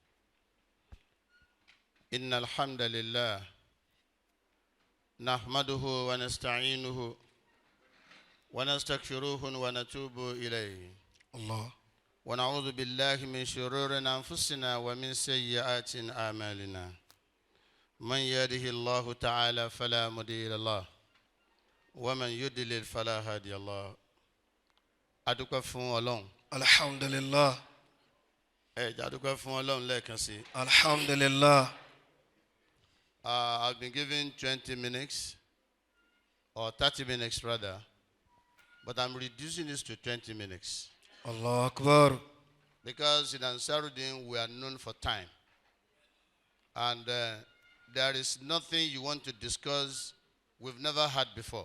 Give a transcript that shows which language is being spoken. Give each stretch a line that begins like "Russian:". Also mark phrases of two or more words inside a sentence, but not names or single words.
Arabic: إن الحمد لله نحمده ونستعينه ونستغفره ونتوب إليه الله ونعوذ بالله من شرور أنفسنا ومن سيئات أعمالنا من يهده الله تعالى فلا مضل له ومن يضلل فلا هادي له.
Yoruba: adúpẹ́ fún Ọlọ́run. alhamdulillah. adúpẹ́ fún Ọlọ́run lẹ́ẹ̀kan sí. alhamdulillah.
English: I've been given 20 minutes or 30 minutes rather, but I'm reducing this to 20 minutes.
Arabic: الله أكبر.
English: Because in Ansarudin we are known for time. And there is nothing you want to discuss we've never had before.